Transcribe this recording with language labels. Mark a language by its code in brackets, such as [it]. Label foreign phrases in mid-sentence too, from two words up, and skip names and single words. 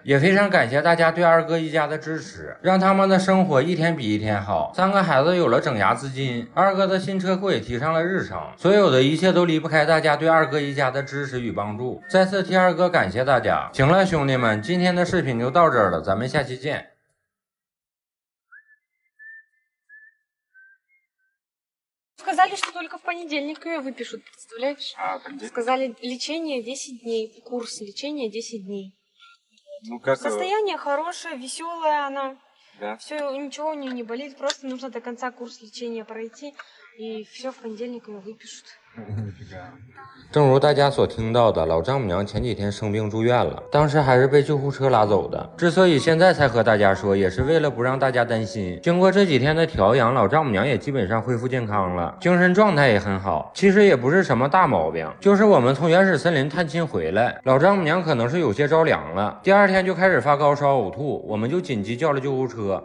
[zh] 也非常感谢大家对二哥一家的支持，让他们的生活一天比一天好。3个孩子有了整牙资金，二哥的新车库也提上了日程。所有的一切都离不开大家对二哥一家的支持与帮助。再次替二哥感谢大家。行了，兄弟们，今天的视频就到这儿了，咱们下期见。 [ru] Сказали, что только в понедельник ее выпишут, представляешь? Сказали, лечение 10 дней, курс лечения 10 дней. Ну, как... Состояние хорошее, веселая она. Да. Все, ничего у нее не болит, просто нужно до конца курс лечения пройти, и все, в понедельник ее выпишут. [zh] 正如大家所听到的，老丈母娘前几天生病住院了，当时还是被救护车拉走的。之所以现在才和大家说，也是为了不让大家担心。经过这几天的调养，老丈母娘也基本上恢复健康了，精神状态也很好。其实也不是什么大毛病，就是我们从原始森林探亲回来，老丈母娘可能是有些着凉了，第2天就开始发高烧呕吐，我们就紧急叫了救护车。